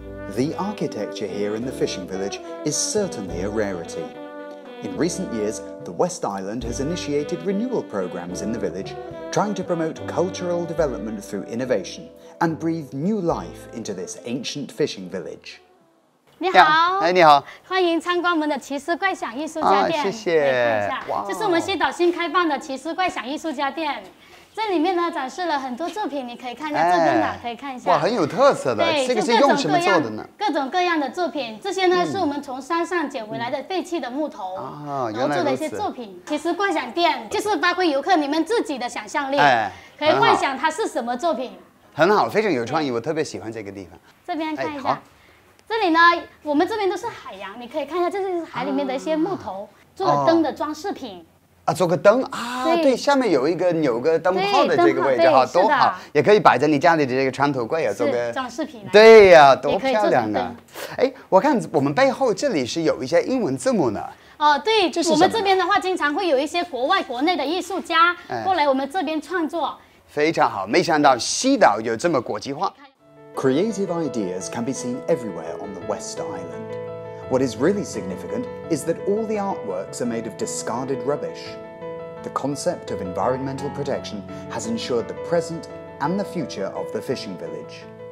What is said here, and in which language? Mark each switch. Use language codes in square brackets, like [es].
[en] The architecture here in the fishing village is certainly a rarity. In recent years, the West Island has initiated renewal programs in the village, trying to promote cultural development through innovation and breathe new life into this ancient fishing village. [zh] 你好，哎，你好，欢迎参观我们的奇思怪想艺术家店。谢谢。看一下，这是我们西岛新开放的奇思怪想艺术家店。这里面呢展示了很多作品，你可以看一下这边的，可以看一下。哇，很有特色的。对，这个是用什么做的呢？各种各样的作品，这些呢是我们从山上捡回来的废弃的木头，然后做的一些作品。奇思怪想店就是发挥游客你们自己的想象力，可以幻想它是什么作品。很好，非常有创意，我特别喜欢这个地方。这边看一下。这里呢，我们这边都是海洋，你可以看一下，这是海里面的一些木头做的灯的装饰品。啊，做个灯啊，对，下面有个灯泡的这个位置，哈，多好，也可以摆在你家里的这个床头柜啊，做个装饰品。对呀，多漂亮啊！哎，我看我们背后这里是有一些英文字母呢。哦，对，我们这边的话，经常会有一些国外、国内的艺术家过来我们这边创作。非常好，没想到西岛有这么国际化。 [en] Creative ideas can be seen everywhere on the West Island. What is really significant is that all the artworks are made of discarded rubbish. The concept of environmental protection has ensured the present and the future of the fishing village.